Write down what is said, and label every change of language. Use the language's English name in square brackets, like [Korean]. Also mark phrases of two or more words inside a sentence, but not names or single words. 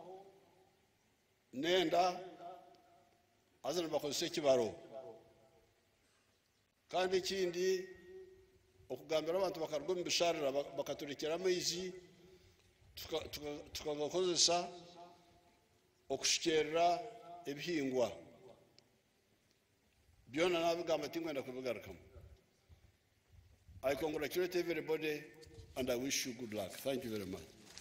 [Nyankole] nenda azana bakozesa ekibaro, kandi ikindi okugambira abantu bakarwa mu bisharira bakaturekera amaizi tukagakozesa okushikerera ebihingwa byona nabigamba tingwenda kubigarukamu. [English] I congratulate everybody and I wish you good luck. Thank you very much.